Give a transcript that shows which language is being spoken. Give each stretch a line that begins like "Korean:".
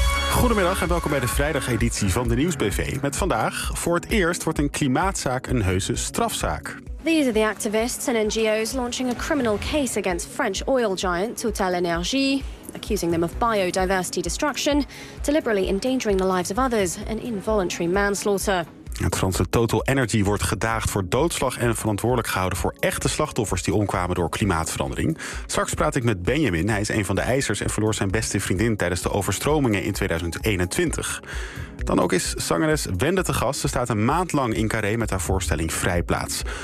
Dutch: Goedemiddag en welkom bij de vrijdageditie van de Nieuws BV. Met vandaag, voor het eerst wordt een klimaatzaak een heuse strafzaak.
English: These are the activists and NGOs launching a criminal case against French oil giant Total Energie, accusing them of biodiversity destruction, deliberately endangering the lives of others and involuntary manslaughter.
Dutch: Het Franse Total Energy wordt gedaagd voor doodslag en verantwoordelijk gehouden voor echte slachtoffers die omkwamen door klimaatverandering. Straks praat ik met Benjamin. Hij is een van de eisers en verloor zijn beste vriendin tijdens de overstromingen in 2021. Dan ook is zangeres Wende te gast. Ze staat een maand lang in Carré met haar voorstelling Vrijplaats.